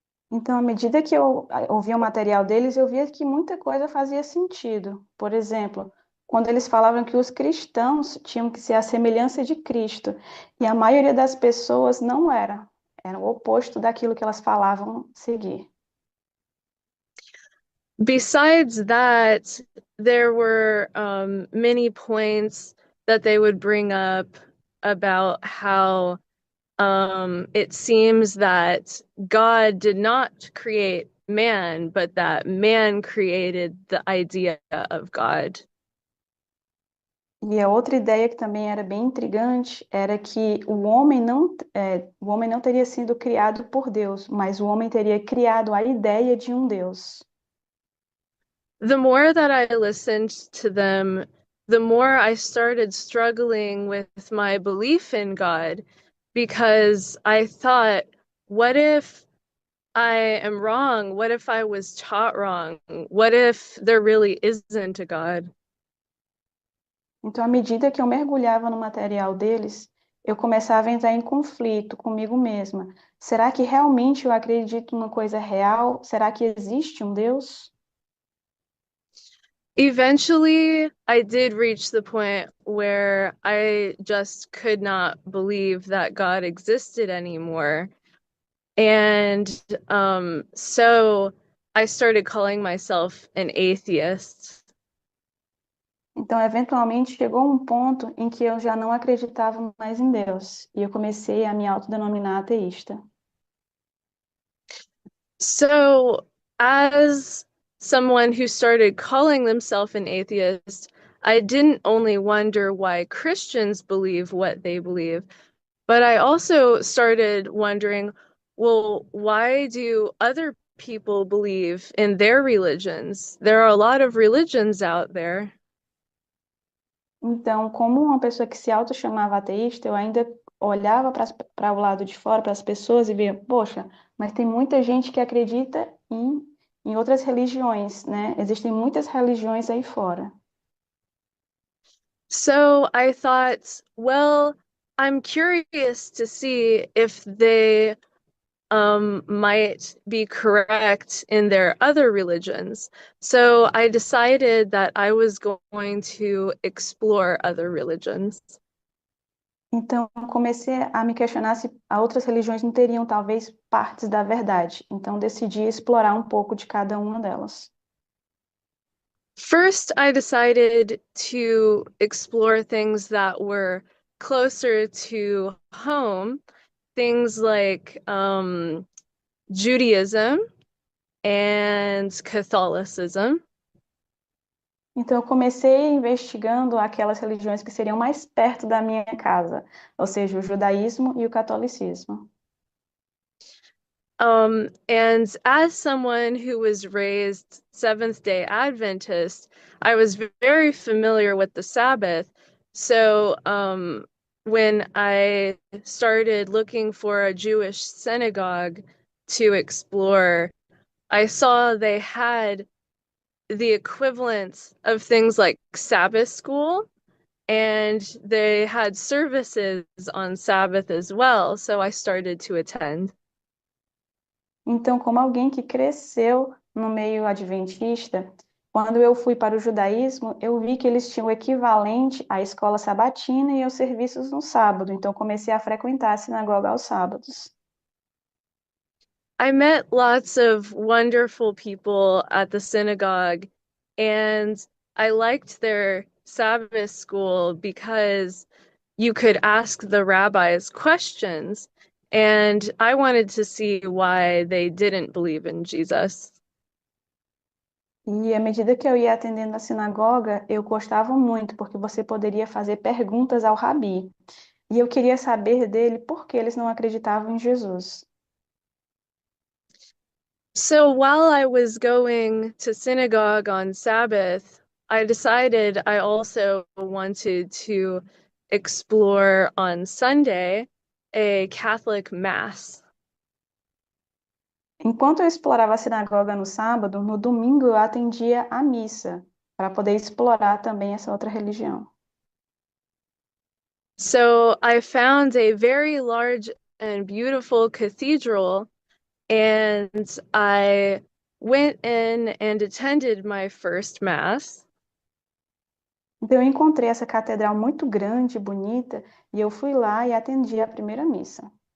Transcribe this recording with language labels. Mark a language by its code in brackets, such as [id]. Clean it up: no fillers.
[pt] Então, à medida que eu ouvia o material deles, eu via que muita coisa fazia sentido. Por exemplo, quando eles falavam que os cristãos tinham que ser a semelhança de Cristo, e a maioria das pessoas não era o oposto daquilo que elas falavam seguir. [en] Besides that, there were many points that they would bring up about how it seems that God did not create man, but that man created the idea of God. [pt] E a outra ideia que também era bem intrigante era que o homem não teria sido criado por Deus, mas o homem teria criado a ideia de um Deus. [en] The more that I listened to them, the more I started struggling with my belief in God because I thought, what if I am wrong? What if I was taught wrong? What if there really isn't a God? [pt] Então, à medida que eu mergulhava no material deles, eu começava a entrar em conflito comigo mesma. Será que realmente eu acredito numa coisa real? Será que existe um Deus? [en] Eventually, I did reach the point where I just could not believe that God existed anymore. And so I started calling myself an atheist. [pt] Então, eventualmente, chegou um ponto em que eu já não acreditava mais em Deus, e eu comecei a me autodenominar ateísta. [en] So, as someone who started calling themselves an atheist, I didn't only wonder why Christians believe what they believe, but I also started wondering, well, why do other people believe in their religions? There are a lot of religions out there. [pt] Então, como uma pessoa que se auto-chamava ateísta, eu ainda olhava para o lado de fora, para as pessoas, e via, poxa, mas tem muita gente que acredita em outras religiões, né? Existem muitas religiões aí fora. [en] So I thought, well, I'm curious to see if they might be correct in their other religions. So I decided that I was going to explore other religions. [pt] Então, eu comecei a me questionar se as outras religiões não teriam, talvez, partes da verdade. Então, decidi explorar um pouco de cada uma delas. [en] First, I decided to explore things that were closer to home, things like Judaism and Catholicism. [pt] Então, eu comecei investigando aquelas religiões que seriam mais perto da minha casa, ou seja, o judaísmo e o catolicismo. [en] And as someone who was raised Seventh-day Adventist, I was very familiar with the Sabbath. So, when I started looking for a Jewish synagogue to explore, I saw they had the equivalent of things like Sabbath school, and they had services on Sabbath as well. So I started to attend. [pt] Então, como alguém que cresceu no meio adventista, quando eu fui para o judaísmo, eu vi que eles tinham o equivalente à escola sabatina e aos serviços no sábado. Então, comecei a frequentar a sinagoga aos sábados. [en] I met lots of wonderful people at the synagogue, and I liked their Sabbath school because you could ask the rabbis questions, and I wanted to see why they didn't believe in Jesus. [pt] E à medida que eu ia atendendo a sinagoga, eu gostava muito, porque você poderia fazer perguntas ao rabi. E eu queria saber dele por que eles não acreditavam em Jesus. [en] So while I was going to synagogue on Sabbath, I decided I also wanted to explore on Sunday a Catholic Mass. [pt] Enquanto eu explorava a sinagoga no sábado, no domingo eu atendia a missa, para poder explorar também essa outra religião. [en] So I found a very large and beautiful cathedral, and I went in and attended my first Mass. [pt] Então eu encontrei essa catedral muito grande, e bonita, e eu fui lá e atendi a primeira missa.